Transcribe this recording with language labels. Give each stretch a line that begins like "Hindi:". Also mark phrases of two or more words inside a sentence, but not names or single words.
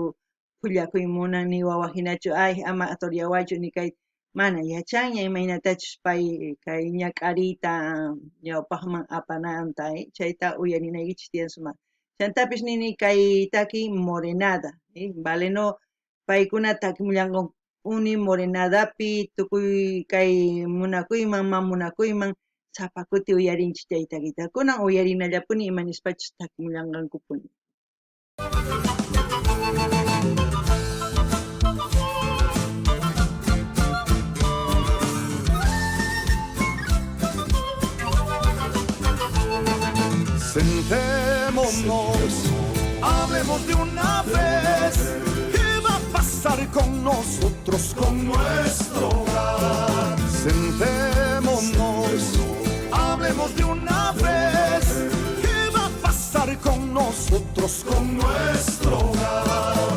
Quechua: phullakuy munan ni wawajinachu ay ama atoryawanchu ni kay mana yachanña imaynatachus pay kay ñaq'ariyta ñawpaqman apananta chayta uyarinaykichis tiyan sumaq chantapis nini kay taki morenada Valeno paykuna takimullanqapuni morenadapi tukuy kay munakuyman mamunakuyman sapa kuti uyarinchik chay takiytakunan uyarinallapuni imanispachus takimullanqankupuni.
Spanish: Sentémonos, hablemos de una vez. ¿Qué va a pasar con nosotros, con nuestro hogar? Sentémonos, hablemos de una vez. ¿Qué va a pasar con nosotros, con nuestro hogar?